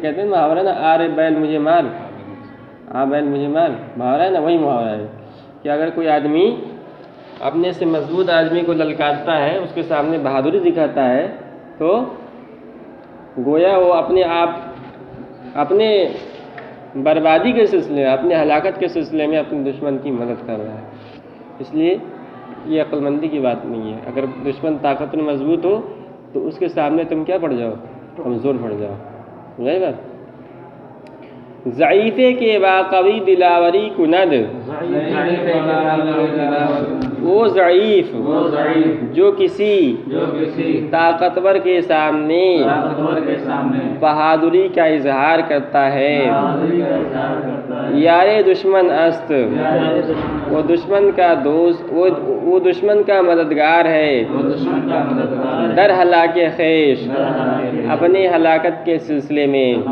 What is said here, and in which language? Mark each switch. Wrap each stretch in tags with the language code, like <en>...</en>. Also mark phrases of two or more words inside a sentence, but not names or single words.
<ur>کہتے ہیں محاورہ نا، آرے بیل مجھے مار، بیل مجھے مار، محاورہ ہے نا، وہی محاورہ ہے کہ اگر کوئی آدمی اپنے سے مضبوط آدمی کو للکارتا ہے، اس کے سامنے بہادری دکھاتا ہے، تو گویا وہ اپنے بربادی کے سلسلے میں، اپنے ہلاکت کے سلسلے میں اپنے دشمن کی مدد کر رہا ہے۔ اس لیے یہ عقل مندی کی بات نہیں ہے۔ اگر دشمن طاقتور مضبوط ہو تو اس کے سامنے تم کیا پڑ جاؤ؟ کمزور پڑ جاؤ۔ سمجھائی بات؟</ur> <fa>ضعیفے کے باقوی دلاوری کند،</fa> <ur>وہ ضعیف جو کسی طاقتور کے سامنے بہادری کا اظہار کرتا ہے،</ur> <fa>یار دشمن است،</fa> <ur>وہ دشمن کا دوست، وہ دشمن کا مددگار ہے،</ur> <fa>در ہلاک خویش،</fa> <ur>اپنے ہلاکت کے سلسلے میں۔</ur>